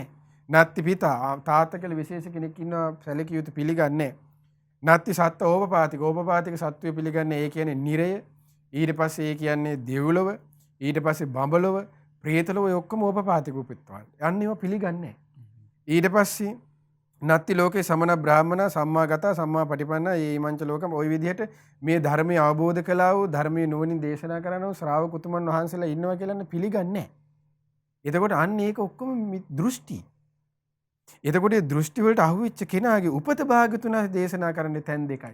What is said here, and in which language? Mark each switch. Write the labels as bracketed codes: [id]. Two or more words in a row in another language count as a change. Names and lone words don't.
[pi] නත්ති පිතා [si] තාත්තා කියලා විශේෂ කෙනෙක් ඉන්නවා සැලකිය යුතු පිළිගන්නේ. [pi] නත්ති සත්ත්ව [si] ඕපපාතික සත්වය පිළිගන්නේ. ඒ කියන්නේ නිරය. ඊට පස්සේ ඒ කියන්නේ දෙව්ලොව. ඊට පස්සේ බඹලොව, ප්‍රේතලොව ඔක්කොම ඕපපාතික උපත්වල. යන්න ඒවා පිළිගන්නේ. ඊට පස්සේ [pi] නත්ති ලෝකේ සමන බ්‍රාහ්මණ සම්මාගත සම්මා පටිපන්න [si] ඒ මංච ලෝකම ওই විදිහට මේ ධර්මය අවබෝධ කළා වූ ධර්මයේ නුවණින් දේශනා කරනව ශ්‍රාවක උතුමන් වහන්සේලා ඉන්නවා කියලා පිළිගන්නේ. එතකොට අන්න ඒක ඔක්කොම දෘෂ්ටි. එතකොට දෘෂ්ටි වලට අහුවෙච්ච කෙනාගේ උපත භාගතුන දේශනා කරන්නේ තැන් දෙකයි.